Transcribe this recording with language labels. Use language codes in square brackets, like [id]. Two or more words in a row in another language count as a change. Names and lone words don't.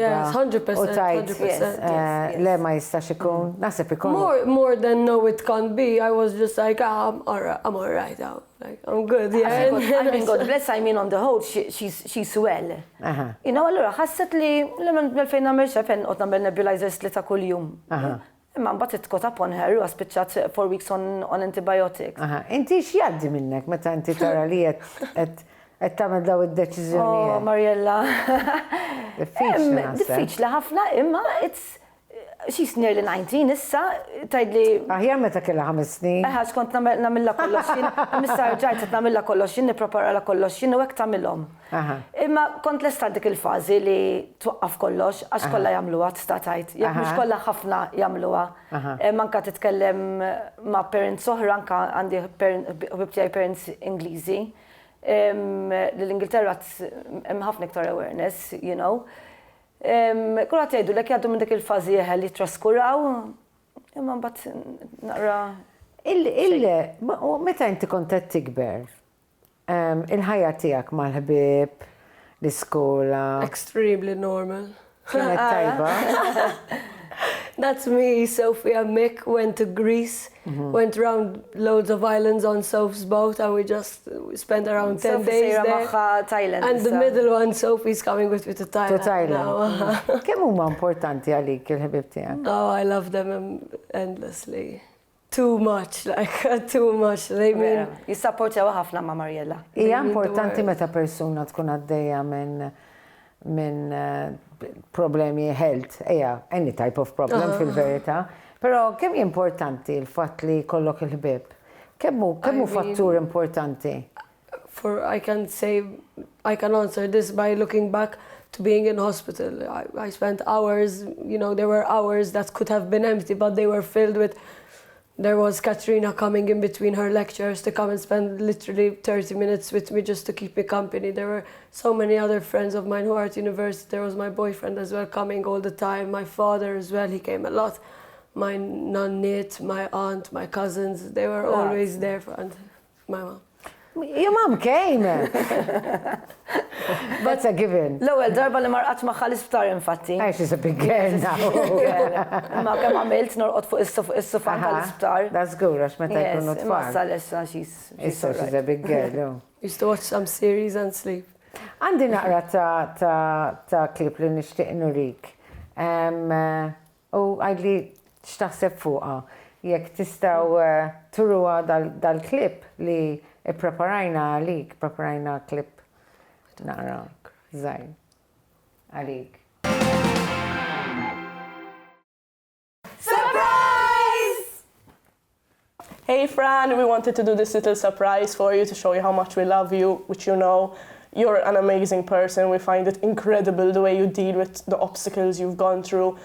[en] Yes, 100%, 100%. [mt] Le ma jistax ikun, naħseb ikun. [en] More than no, it can't be. I was just like, I'm all right now. Like, I'm good, yeah. I mean, God bless, I mean, on the whole, she's well. You know, [mt] allura, ħasset li l-fejn namel xefen, qed nagħmel nebulizers li ta' kuljum. Imma mbagħad [en] it got upon her [mt] u spiċċat [en] 4 weeks on antibiotics. [mt] Inti x'jgħaddi minnek meta inti tara li qed tagħmel daw id-deċiżjonijiet? [en] Oh, Mariella. [mt] Diffiċli Diffiċli ħafna, imma [en] she's nearly [mt] 19 issa, tgħidli. Aħjar meta kellha 5 snin. Ħaġ kont nagħmilha kollox jien, missa rġajt qed nagħmilha kollox jien, nippreparala kollox jien u hekk tagħmilhom. Imma kont lesta dik il-fażi li twaqqaf kollox għax kollha jagħmluha tista' tgħid. Jekk mhux kollha ħafna jagħmluha. Manka titkellem ma' parents oħra, anke għandi ħbib parents Ingliżi. L-Ingilterra hemm ħafna iktar awareness, [en] you know. [mt] Kull għat jgħidu l-ek jgħaddu minn dik il-fazi jeħel li traskuraw, imma mbagħad naqra. Meta inti kont qed tikber, il-ħajja tiegħek mal-ħbieb, l-iskola. [en] Extremely normal. [mt] Kienet tajba. [en] That's me, Sophie and Mick went to Greece, went around loads of islands on Soph's boat, and we just spent around 10 days there. Thailand. And the middle one, Sophie's coming with me to Thailand now. [mt] Kemm huma importanti għalik il-ħbieb tiegħek? [en] Oh, I love them endlessly. Too much, like, too much. They mean... [mt] Jissapportjaw ħafna ma' Mariella. Hija importanti meta persuna tkun għaddejja minn problemi health, [en] any type of problem [mt] fil-verità. Però kemm importanti l-fatt li kollok il-ħbieb? Kemm hu fattur importanti? [en] I can answer this by looking back to being in hospital. I spent hours, you know, there were hours that could have been empty, but they were filled with. There was Katrina coming in between her lectures to come and spend literally 30 minutes with me just to keep me company. There were so many other friends of mine who are at university. There was my boyfriend as well coming all the time. My father as well, he came a lot. My nonnit, my aunt, my cousins, they were always there. And my mom. Your mom came! That's a given. [mt] L-ewwel darba li marqat magħha l-isptar infatti. [en] She's a big girl now. [mt] Ma kemm għamilt norqod fuq is-sufa tal-isptar. [en] That's good, [mt] għax meta jkunu tfal. Imma sal-issa she's [en] a big girl. Used to watch some series and sleep. [mt] Għandi naqra ta' klip li nixtieq nurik. U għadli x'taħseb fuqha. Jekk tistgħu turuha dal-klip li preparajna għalik, preparajna klip naqra żgħir għalik. [en] Surprise! Hey Fran, we wanted to do this little surprise for you to show you how much we love you, which you know. you're an amazing person. We find it incredible the way you deal with the obstacles you've gone through.